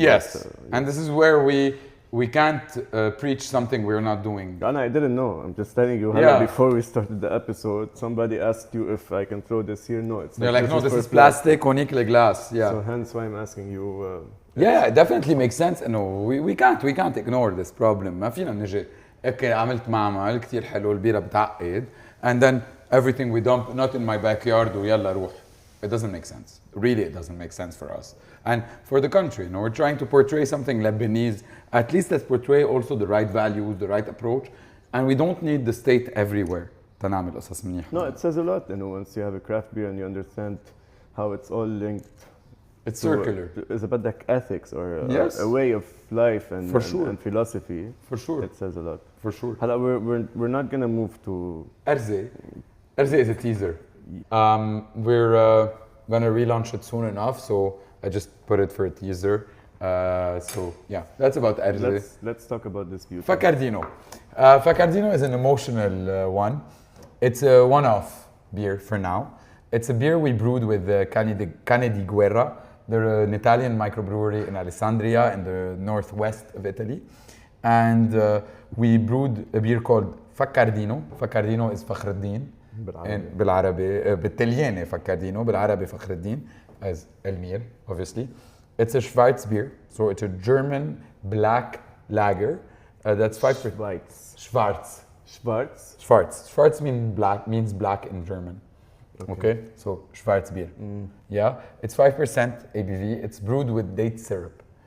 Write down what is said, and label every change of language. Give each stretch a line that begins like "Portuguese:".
English: yes, and this is where we can't preach something we're not doing. And I didn't know. I'm just telling you. Before we started the episode, somebody asked you if I can throw this here. No, it's they're like, no, this is plastic, conical glass. Yeah. So hence why I'm asking you. Yeah, it definitely makes sense. No, we can't ignore this problem.
Arabic: ما فينا نجي اوكي عملت معمل كثير حلو البيرة بتعقد
English: and then everything we dump not in my backyard
Arabic: ويلا روح.
English: It doesn't make sense. Really, it doesn't make sense for us. And for the country, you know, we're trying to portray something Lebanese. At least let's portray also the right values, the right approach. And we don't need the state everywhere.
Arabic: تنعمل قصص منيحة.
English: No, it says a lot, you know, once you have a craft beer and you understand how it's all linked. It's circular. It's about like ethics or a way of life and philosophy. For sure. It says a lot. For sure. We're not gonna move to Erze. Erze is a teaser. We're gonna relaunch it soon enough, so I just put it for a teaser. So yeah, that's about Erze. Let's talk about this beer. Facardino. Facardino is an emotional one. It's a one-off beer for now. It's a beer we brewed with Cane di Guerra. They're an Italian microbrewery in Alessandria in the northwest of Italy. And we brewed a beer called Facardino. Facardino is Fakhreddine.
Arabic: بالعربي بالتلياني فكاردينو بالعربي فخر الدين
English: as ELMIR obviously. It's a Schwarz beer, so it's a German black lager that's 5%. Schwarz means black in German. Okay, so Schwarz beer. Yeah, it's 5% ABV. It's brewed with date syrup.